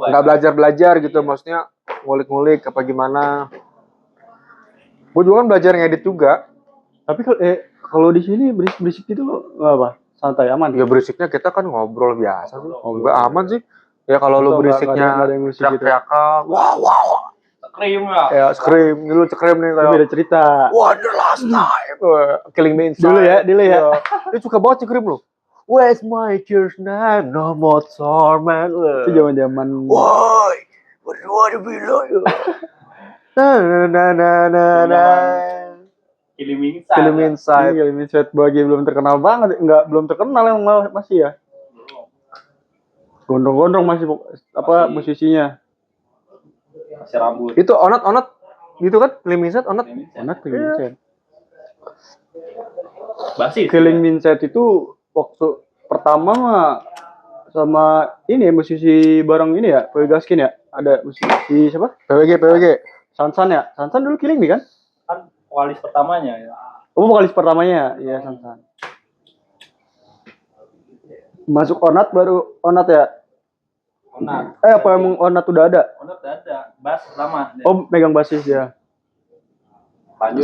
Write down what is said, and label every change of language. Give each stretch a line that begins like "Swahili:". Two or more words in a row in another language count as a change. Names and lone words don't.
Indonesian: Nggak belajar gitu, maksudnya ngulik-ngulik apa gimana. Gue juga kan belajar ngedit juga. Tapi kalau di sini berisik-berisik gitu nggak apa? Santai aman. Ya berisiknya kita kan ngobrol biasa tuh. Nggak aman sih. Ya kalau lu Nggak berisiknya ada yang berisik gitu. teriak-teriakan, wow, Scream ya. ya scream, lu scream nih Itu beda kayak, cerita.
English: wah the last time, killing me inside.
Indonesian: Dulu ya. Iya. Dia suka banget scream lu.
English: Where's my tears now? No more torment.
Indonesian: Itu zaman-zaman.
English: Why? What do you want to be loyal? Na.
Indonesian: Killing Me Inside. Killing me inside. Ini Sweat Bagi belum terkenal banget, belum terkenal yang masih ya. Gondrong-gondrong masih musisinya. Masih rambut. Itu onat gitu kan? Killing me inside onat. Enak Killing Vincent. Basis. Killing Vincent itu waktu pertama mah sama ini musisi bareng ini ya, Boy Gaskin ya. Ada musisi siapa? PWG. Sansan ya. Sansan dulu Killing Me kan? Kan vokalis pertamanya ya. Oh, vokalis pertamanya. Iya, Sansan. Masuk baru Onat ya. Onat. Apa emang Onat udah ada? Onat udah ada. Bass pertama. Oh, megang basis ya. Lanjut.